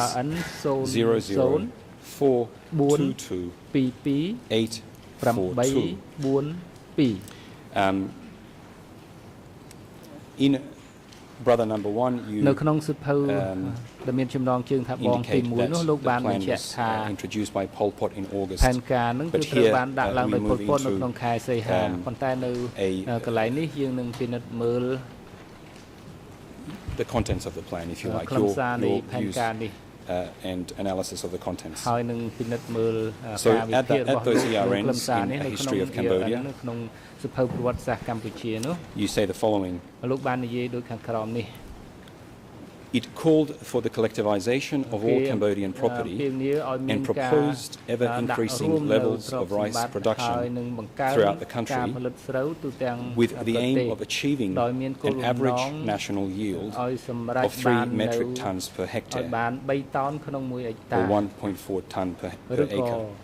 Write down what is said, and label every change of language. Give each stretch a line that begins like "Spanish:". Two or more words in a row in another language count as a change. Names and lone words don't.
English: ERN 00422 842. In Brother Number One, you
Khmer: នៅក្នុងសៀវភៅដែលមានចំណងជើងថាបងទី
English: indicate 1 that
Khmer: នោះលោក
English: the
Khmer: បាន
English: plan
Khmer: បញ្ជាក់
English: was
Khmer: ថា
English: introduced by Pol Pot in August.
Khmer: ផែនការនឹងគឺ
English: But
Khmer: ត្រូវ
English: here,
Khmer: បានដាក់ឡើង
English: we
Khmer: ដោយ
English: move
Khmer: ពលពត
English: into,
Khmer: នៅក្នុងខែសីហាប៉ុន្តែនៅ កន្លែងនេះយើងនឹងពិនិត្យមើល
English: the contents of the plan, if you like,
Khmer: ខ្លឹមសារនៃ
English: your
Khmer: ផែន
English: views
Khmer: ការនេះ
English: and analysis of the contents.
Khmer: ហើយនឹងពិនិត្យមើល
English: So
Khmer: ការវិភាគ
English: at
Khmer: របស់
English: those
Khmer: លោក
English: ERNs
Khmer: ខ្លឹមសារនេះ
English: in
Khmer: នៅ
English: A
Khmer: ក្នុង
English: History of Cambodia,
Khmer: នៅក្នុងសៀវភៅប្រវត្តិសាស្ត្រកម្ពុជានោះ
English: you say the following:
Khmer: លោកបាននិយាយដូចខាងក្រោមនេះ
English: It called for the collectivization of all Cambodian property and proposed ever-increasing levels of rice production throughout the country with the aim of achieving an average national yield of 3 metric tons per hectare or 1.4 ton per acre.